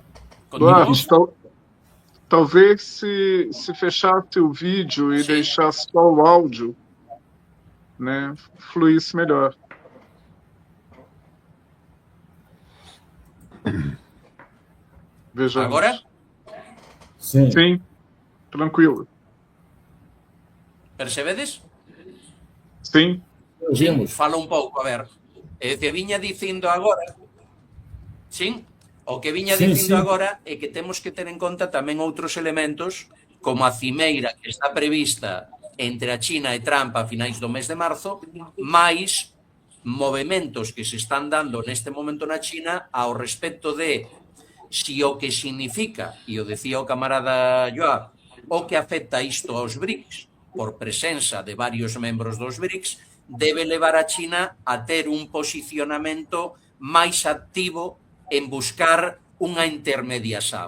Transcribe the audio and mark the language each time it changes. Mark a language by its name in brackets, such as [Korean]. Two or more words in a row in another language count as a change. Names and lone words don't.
[Portuguese] Duarte, talvez se fechasse o vídeo e deixasse só o áudio, né, fluísse melhor. Vejamos. Agora? Sim. Sim, tranquilo. [Galician] Percebedes? [Portuguese] Sim. [Galician] Sim, fala un pouco, a ver. Que viña dicindo agora, sim, o que viña dicindo agora é que temos que ter en conta tamén outros elementos, como a cimeira que está prevista entre a China e Trump a finais do mes de marzo, máis movimentos que se están dando neste momento na China ao respecto de si o que significa, e o decía o camarada Joab, o que afecta isto aos BRICS, por presenza de varios membros dos BRICS, debe levar a China a ter un posicionamento máis activo en buscar unha intermediación.